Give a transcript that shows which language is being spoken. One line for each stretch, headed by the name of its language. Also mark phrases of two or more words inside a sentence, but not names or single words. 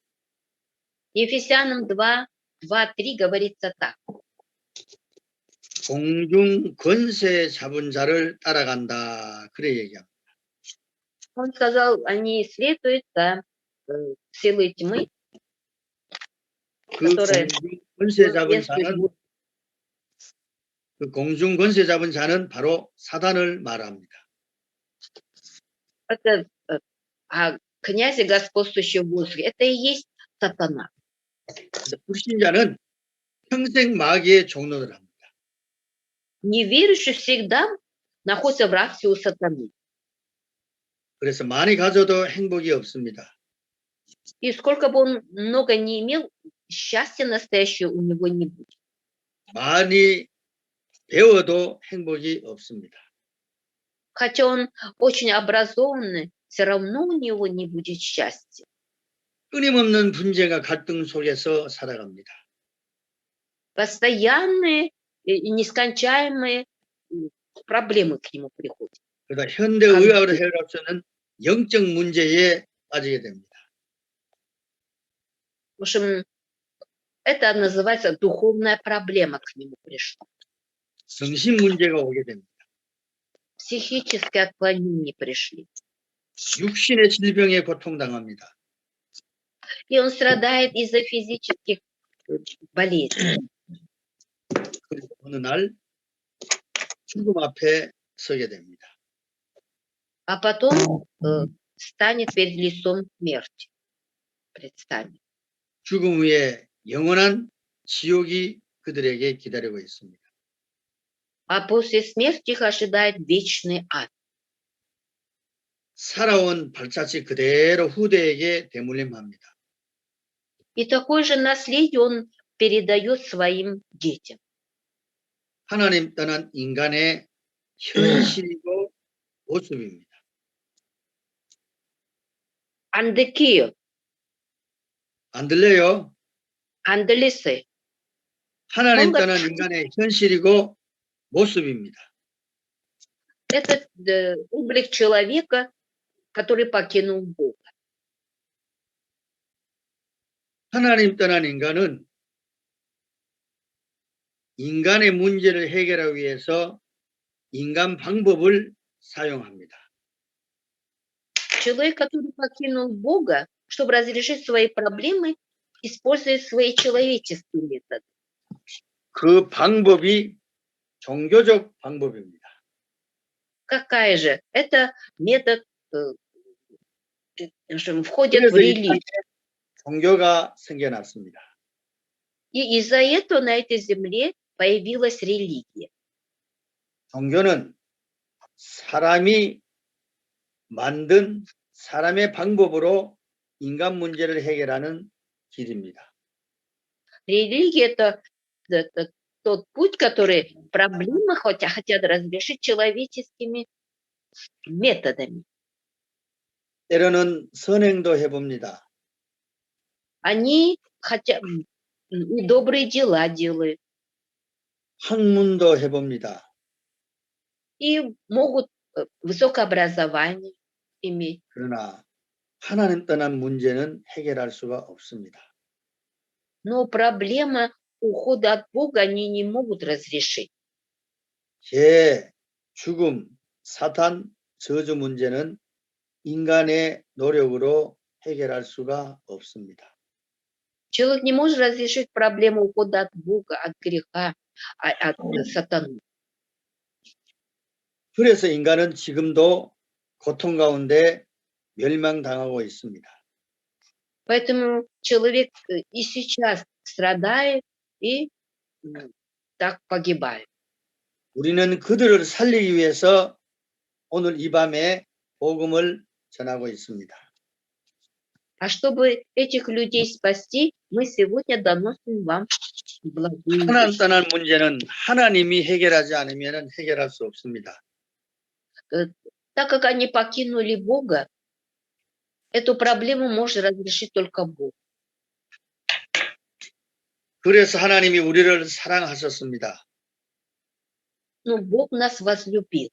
Russian: Ефесянам 2:3 говорится так.
Korean: 공중 권세 잡은 자를 따라간다. 그래 얘기합니다.
Russian: Он сказал, они следуют за силой тьмы,
Korean: 그 공중 권세 잡은 자는 바로 사단을 말합니다.
Russian: это князя господствующего в воздухе. Это и есть сатана.
Korean: 불신자는 평생 마귀의 종노를 합니다.
Russian: Неверующий всегда находится в рабстве у сатаны.
Korean: 그래서 많이 가져도 행복이 없습니다.
Russian: И сколько бы он много не имел, счастья настоящего у него не будет.
Korean: 많이 배워도 행복이 없습니다.
Russian: Хотя он очень образованный, все равно у него не будет счастья.
Korean: 끊임없는 분쟁과 갈등 속에서 살아갑니다.
Russian: Постоянные и нескончаемые проблемы к нему приходят.
Korean: 그러다 현대 의학으로 해결할 수 있는 영적 문제에 빠지게 됩니다.
Russian: В общем, это называется духовная проблема к нему пришла.
Korean: 정신 문제가 오게 됩니다.
Russian: Психические отклонения пришли.
Korean: 육신의 질병에 고통당합니다.
Russian: И он страдает из-за физических болезней.
Korean: 그리고 어느 날 죽음 앞에 서게 됩니다.
Russian: А потом станет перед лицом смерти. Предстанет.
Korean: 죽음 후에 영원한 지옥이 그들에게 기다리고 있습니다.
Russian: А после смерти их ожидает вечный ад.
Korean: 살아온 발자취 그대로 후대에게 대물림합니다.
Russian: И такое же наследие он передает своим детям.
Korean: 하나님 떠난 인간의 현실이고 모습입니다. Андекио, 안 들려요? анделисы. 하나님 뭔가 떠난 인간의 현실이고 모습입니다.
Russian: Это облик человека, который покинул Бога.
Korean: 하나님 떠난 인간은 인간의 문제를 해결하기 위해서 인간 방법을 사용합니다.
Russian: Человек, который покинул Бога, чтобы разрешить свои проблемы, использует свои человеческие методы.
Korean: 그 방법이 종교적 방법입니다.
Russian: Какая же? Это метод, входит в
Korean: 그래서 이
Russian: религию.
Korean: 땅에 종교가 생겨났습니다.
Russian: И из-за этого на этой земле появилась религия.
Korean: 종교는 사람이 만든 사람의 방법으로 인간 문제를 해결하는 길입니다.
Russian: Религия это тот путь, который проблемы хотят разрешить человеческими методами.
Korean: 때로는 선행도 해봅니다.
Russian: Они хотят и добрые дела делают,
Korean: 학문도 해봅니다.
Russian: и могут высокое образование иметь.
Korean: 그러나 하나님 떠난 문제는 해결할 수가 없습니다.
Russian: Но проблема ухода от Бога они не могут разрешить.
Korean: 죄, 죽음, 사탄, 저주 문제는 인간의 노력으로 해결할 수가 없습니다.
Russian: Человек не может разрешить проблему ухода от Бога, от греха, от сатаны.
Korean: 그래서 인간은 지금도 고통 가운데 멸망당하고 있습니다.
Russian: Поэтому человек и сейчас страдает и так погибает.
Korean: 우리는 그들을 살리기 위해서 오늘 이 밤에 복음을 전하고 있습니다.
Russian: А чтобы этих людей спасти, мы сегодня доносим вам благую
Korean: 하나님
Russian: весть.
Korean: 떠난 문제는 하나님이 해결하지 않으면 해결할 수 없습니다.
Russian: Так как они покинули Бога, эту проблему может разрешить только Бог.
Korean: 그래서 하나님이 우리를 사랑하셨습니다.
Russian: Но Бог нас возлюбил.